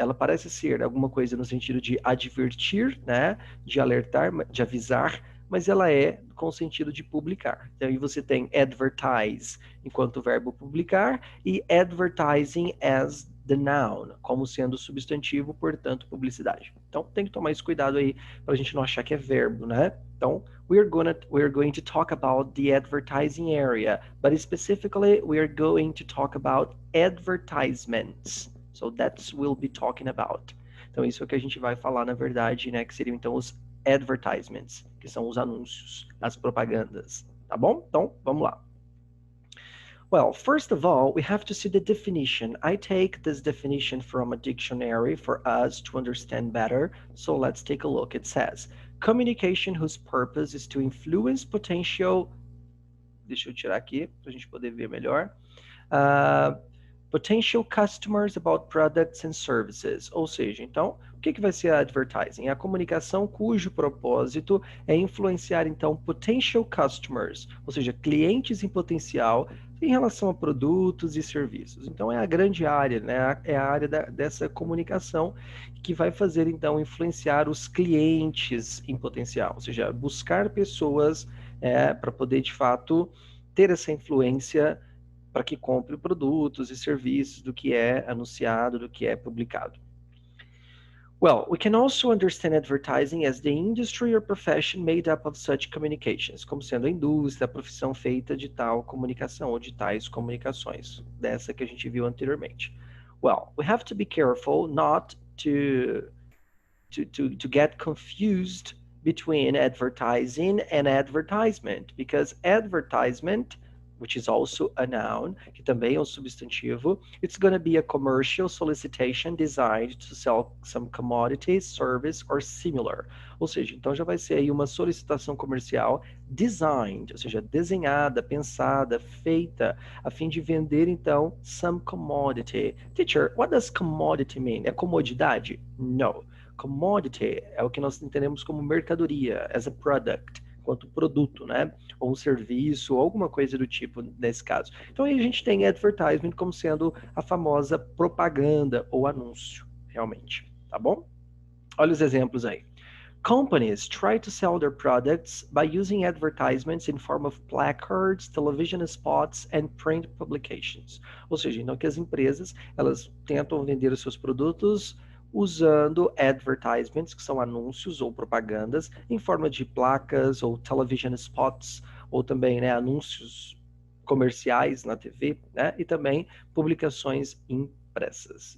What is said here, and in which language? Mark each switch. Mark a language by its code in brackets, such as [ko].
[pt] Ela parece ser alguma coisa no sentido de advertir, né, de alertar, de avisar, mas ela é com o sentido de publicar. Então aí você tem advertise enquanto verbo publicar e advertising [en] as the noun, [pt] como sendo substantivo, portanto, publicidade. Então, tem que tomar esse cuidado aí para a gente não achar que é verbo, né? [en] Então, we're going to talk about the advertising area, but specifically, we are going to talk about advertisements. So that's we'll be talking about. [pt] Então, isso é o que a gente vai falar, na verdade, né? Que seriam, então, os advertisements, que são os anúncios, as propagandas. Tá bom? Então, vamos lá. [en] Well, first of all, we have to see the definition. I take this definition from a dictionary for us to understand better. So let's take a look. It says, communication whose purpose is to influence potential... [pt] Deixa eu tirar aqui para a gente poder ver melhor. [en] Potential customers about products and services. [pt] Ou seja, então, o que vai ser a advertising? É a comunicação cujo propósito é influenciar, então, potential customers, ou seja, clientes em potencial, em relação a produtos e serviços. Então, é a grande área, né? É a área dessa comunicação que vai fazer, então, influenciar os clientes em potencial, ou seja, buscar pessoas para poder, de fato, ter essa influência para que compre produtos e serviços do que é anunciado, do que é publicado. [en] Well, we can also understand advertising as the industry or profession made up of such communications, [pt] como sendo a indústria, a profissão feita de tal comunicação ou de tais comunicações, dessa que a gente viu anteriormente. [en] Well, we have to be careful not to get confused between advertising and advertisement, because advertisement, which is also a noun, [pt] que também é um substantivo, [en] it's going to be a commercial solicitation designed to sell some commodity, service, or similar. [pt] Ou seja, então já vai ser aí uma solicitação comercial designed, ou seja, desenhada, pensada, feita, a fim de vender, então, some commodity. [en] Teacher, what does commodity mean? [pt] É comodidade? [en] No. [pt] Commodity é o que nós entendemos como mercadoria, [en] as a product, [pt] quanto produto, né? Ou um serviço, ou alguma coisa do tipo nesse caso. Então aí a gente tem advertisement como sendo a famosa propaganda ou anúncio, realmente, tá bom? Olha os exemplos aí. [en] Companies try to sell their products by using advertisements in form of placards, television spots and print publications. [pt] Ou seja, então que as empresas, elas tentam vender os seus produtos usando advertisements, que são anúncios ou propagandas, em forma de placas ou television spots, ou também, né, anúncios comerciais na TV, né, e também publicações impressas.